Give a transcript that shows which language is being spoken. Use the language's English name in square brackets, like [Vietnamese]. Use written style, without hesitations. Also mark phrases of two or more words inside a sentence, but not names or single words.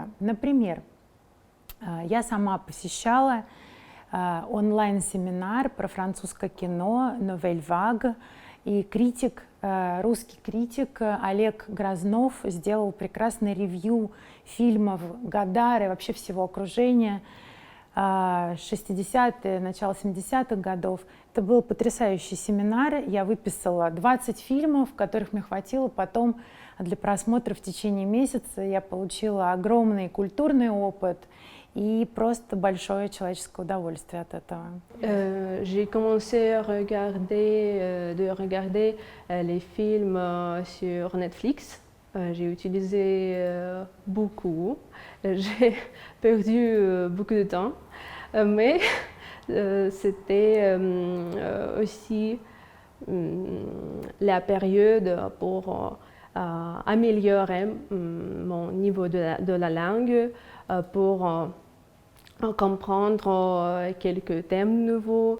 [Russian] Например, я сама посещала онлайн-семинар про французское кино «Nouvelle Vague», и критик, русский критик Олег Грознов сделал прекрасный ревью фильмов Годара и вообще всего окружения 60-е, начало 70-х годов. Это был потрясающий семинар. Я выписала 20 фильмов, которых мне хватило потом для просмотра в течение месяца. Я получила огромный культурный опыт и просто большое человеческое удовольствие от этого. [French] J'ai commencé à regarder, les films sur Netflix. J'ai utilisé beaucoup. J'ai perdu beaucoup de temps, mais c'était aussi la période pour améliorer mon niveau de la langue, pour comprendre quelques thèmes nouveaux.